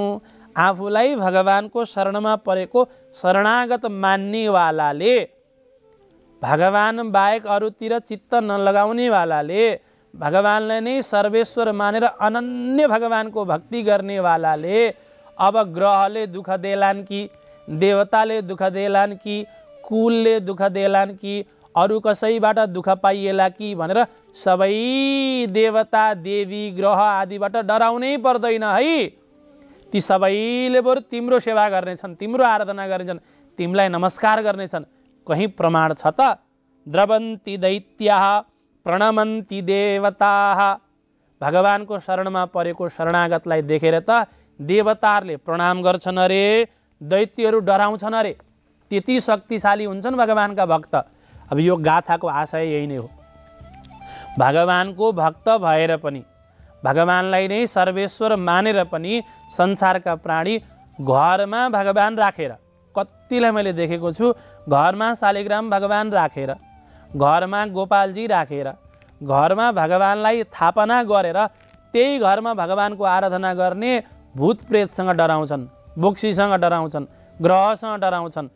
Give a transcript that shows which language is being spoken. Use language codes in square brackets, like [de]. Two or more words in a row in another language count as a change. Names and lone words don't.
[ne] आफूलाई भगवानको शरणमा परेको शरणागत मान्नेवालाले, भगवान बाहेक अरूतिर चित्त नलगाउनेवालाले, भगवानलाई नै सर्वेश्वर मानेर अनन्य भगवानको भक्ति गर्नेवालाले अब ग्रहले दुःख देलान् कि, देवताले दुःख देलान् कि, कुलले दुःख देलान् कि, अरू कसैबाट दुःख पाइएला कि भनेर सबै देवता देवी ग्रह आदिबाट डराउनै पर्दैन है। ती सबैले बरु तिम्रो सेवा गर्नेछन्, तिम्रो आराधना गर्नेछन्, तिमीलाई नमस्कार गर्नेछन्। कहीँ प्रमाण छ त? [sa] द्रवन्ति दैत्याः प्रणमन्ति देवताः। [ne] भगवानको शरणमा परेको शरणागतलाई देखेर त देवताहरूले प्रणाम गर्छन् अरे, दैत्यहरू डराउँछन् अरे। त्यति शक्तिशाली हुन्छन् भगवानका भक्त। अब यो गाथाको आशय यही नै हो। भगवानको भक्त भएर पनि, भगवानलाई नै सर्वेश्वर मानेर पनि संसारका प्राणी घरमा भगवान राखेर, कतिलाई मैले देखेको छु घरमा शालिग्राम भगवान राखेर, घरमा गोपालजी राखेर, घरमा भगवानलाई थापना गरेर त्यही घरमा भगवानको आराधना गर्ने भूत प्रेतसँग डराउँछन्, बोक्सीसँग डराउँछन्, ग्रहसँग डराउँछन्।